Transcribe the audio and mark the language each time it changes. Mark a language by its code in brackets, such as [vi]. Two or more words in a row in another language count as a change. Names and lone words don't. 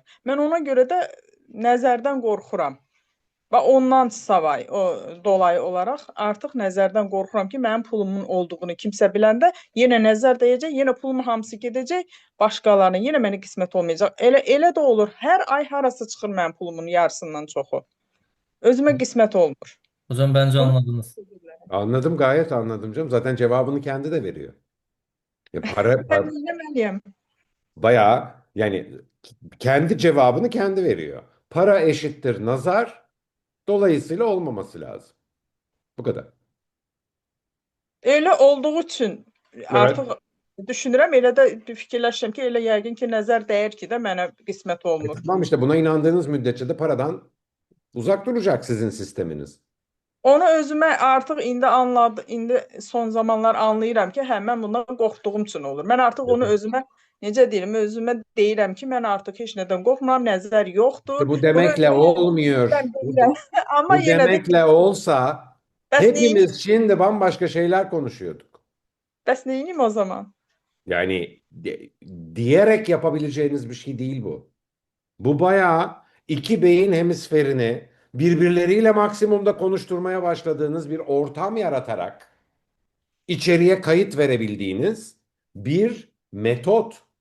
[az] Mən ona görə də nəzərdən qorxuram. Və ondan savay, dolayı olaraq artıq nəzərdən qorxuram ki, mənim pulumun olduğunu kimsə biləndə yenə nəzər dəyəcək, yenə pulumun hamısı gedəcək başqalarına, yenə mənə qismət olmayacaq. Elə də olur. Hər ay harası çıxır mənim pulumun yarısından çoxu. Özümə qismət olmur. [tr] Hocam bence Bunu anladınız. Anladım, gayet anladım canım. Zaten cevabını kendi de veriyor. [az] mən eləməliyəm. [tr] Bayağı yani kendi cevabını kendi veriyor. Para eşittir nazar. Dolayısıyla olmaması lazım. Bu kadar. [az] Elə olduğu üçün [tr] Evet. [az] artıq düşünürəm, elə də fikirləşirəm ki, elə yəqin ki, nəzər dəyir ki də mənə qismət olmur. [tr] Tamam, işte buna inandığınız müddetçe de paradan uzak duracak sizin sisteminiz. [az] Onu özümə artıq indi son zamanlar anlayıram ki, hə, mən bundan qorxduğum üçün olur. Mən artıq onu özümə, necə deyim, özümə deyirəm ki, mən artıq heç nədən qorxmuram, nəzər yoxdur. [tr] İşte bu Bunu demekle olmuyor. [az] deyirəm. Amma [tr] Bu [az] yenə də [tr] demekle olsa [az] bəs neyim, [tr] hepimiz şimdi bambaşka şeyler konuşuyorduk. [az] bəs neyim o zaman? [tr] Yani diyerek yapabileceğiniz bir şey değil bu. Bu bayağı iki beyin hemisferini birbirleriyle maksimumda konuşturmaya başladığınız bir ortam yaratarak içeriye kayıt verebildiğiniz bir metot.